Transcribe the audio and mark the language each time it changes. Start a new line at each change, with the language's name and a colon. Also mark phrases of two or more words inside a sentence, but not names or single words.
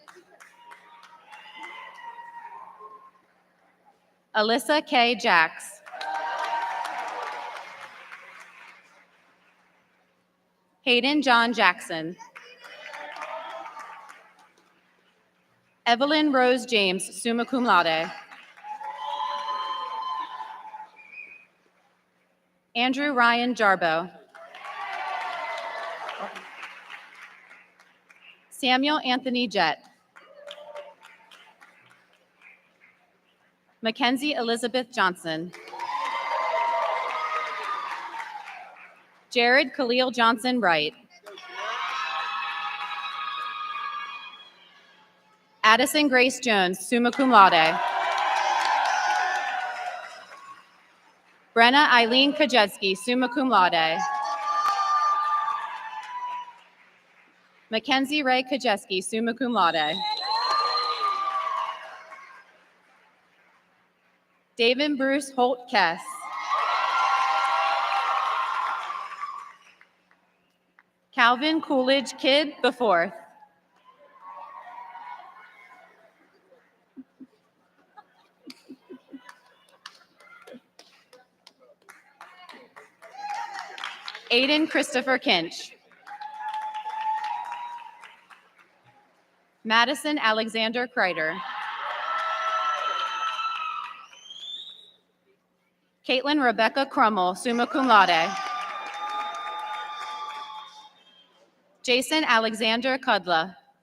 English: Alyssa K. Jacks. Hayden John Jackson. Evelyn Rose James,
Latin: summa cum laude.
English: Andrew Ryan Jarbo. Samuel Anthony Jett. Mackenzie Elizabeth Johnson. Jared Khalil Johnson Wright. Addison Grace Jones,
Latin: summa cum laude.
English: Brenna Eileen Kajewski,
Latin: summa cum laude.
English: Mackenzie Ray Kajewski,
Latin: summa cum laude.
English: David Bruce Holt Kess. Calvin Coolidge Kidd the fourth. Aiden Christopher Kinch. Madison Alexander Kreider. Caitlin Rebecca Crummel,
Latin: summa cum laude.
English: Jason Alexander Kudla.